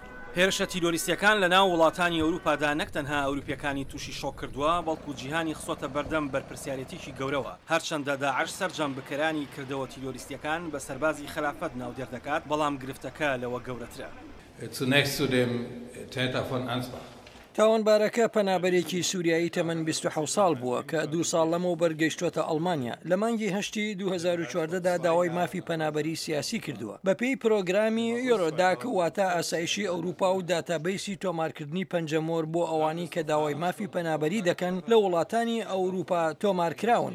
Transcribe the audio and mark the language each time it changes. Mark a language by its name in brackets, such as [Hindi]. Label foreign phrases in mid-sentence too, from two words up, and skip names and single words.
[Central Kurdish] هێرشە تیرۆریستیەکان لە ناو وڵاتانی ئەوروپادا نەک تەنها ئەوروپیەکانی تووشی شۆک کردووە بەڵکو جیهانی خسۆتە بەردەم بەرپرسیارەتیشی گەورەوە هەرچەندە داعش سەرجەم بکەرانی کردەوە تیرۆریستیەکان بە سەربازی خلافەت ناودێردەکات بەڵام گرفتەکە لەوە گەورەترە. [German] Zunächst zu dem Täter von Ansbach. [Central Kurdish] تاوانبارەکە پەنابەرێکی سووریایی تەمەن 27 ساڵ بووە کە 2 ساڵ لەمەوە بەرگەیشتوتە ئەڵمانیا. لە مانگی هەشتی 2014دا داوای مافی پەنابەری سیاسی کردووە. بەپێی پرۆگرامی یۆرۆداک واتە ئاسایشی ئەوروپا و داتابیسی تۆمارکردنی پەنجەمۆر بۆ ئەوانی کە داوای مافی پەنابەری دەکەن لە وڵاتانی ئەوروپا تۆمارکراون.